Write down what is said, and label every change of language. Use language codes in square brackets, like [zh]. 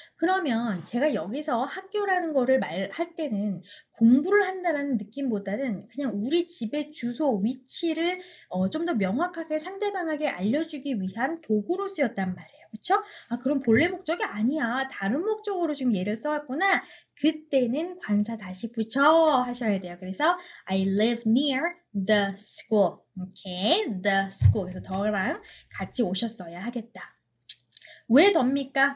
[ko] 그러면 제가 여기서 학교라는 거를 말할 때는 공부를 한다라는 느낌보다는 그냥 우리 집의 주소, 위치를 좀 더 명확하게 상대방에게 알려주기 위한 도구로 쓰였단 말이에요. 그쵸? 아, 그럼 본래 목적이 아니야. 다른 목적으로 지금 얘를 써왔구나. 그때는 관사 다시 붙여 하셔야 돼요. 그래서 [en] I live near the school. 오케이, the school. [ko] 그래서 더랑 같이 오셨어야 하겠다. 왜 덥니까?